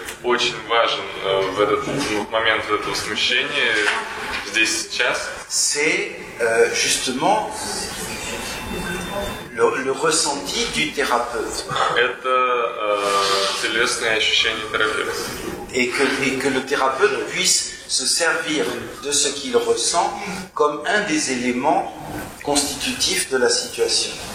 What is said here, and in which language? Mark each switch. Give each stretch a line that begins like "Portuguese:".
Russian: очень важен в этот момент этого смущения, здесь, сейчас,
French: c'est justement le ressenti du thérapeute.
Russian: это телесные ощущения терапевта.
French: Et que le thérapeute puisse se servir de ce qu'il ressent comme un des éléments constitutifs de la situation.